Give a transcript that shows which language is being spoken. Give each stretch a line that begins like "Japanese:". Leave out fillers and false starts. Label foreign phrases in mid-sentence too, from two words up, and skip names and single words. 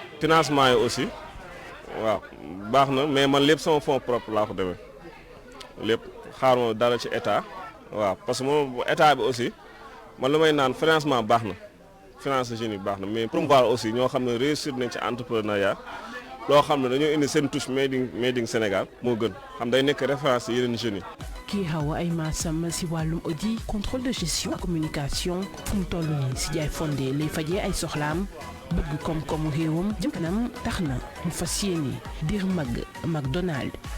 Wolof: financement yi aussi waaw baax na mais man lépp sama
French: fonds propre
Wolof: laa ko demee lépp xaaruma dara ci état waaw
French: parce que
Wolof: moom état bi aussi man lu may naan financement baax na finance jeunes yi baax na
French: mais promouvoir aussi
Wolof: ñoo xam ne réussir nañ ci entrepreneuriat loo xam ne dañoo indi seen touche
English: made in Sénégal
Wolof: moo gën xam day nekk référence yeneen jeunes yi. kii xaw ay maasam si wàllum
French: audit contrôle de gestion
Wolof: ak communication fu mu toll nii si jaay fondé lay fajee ay soxlaam bëgg koom-koomu réewam jëm kanam tax na mu fas yéene diir mag McDonald.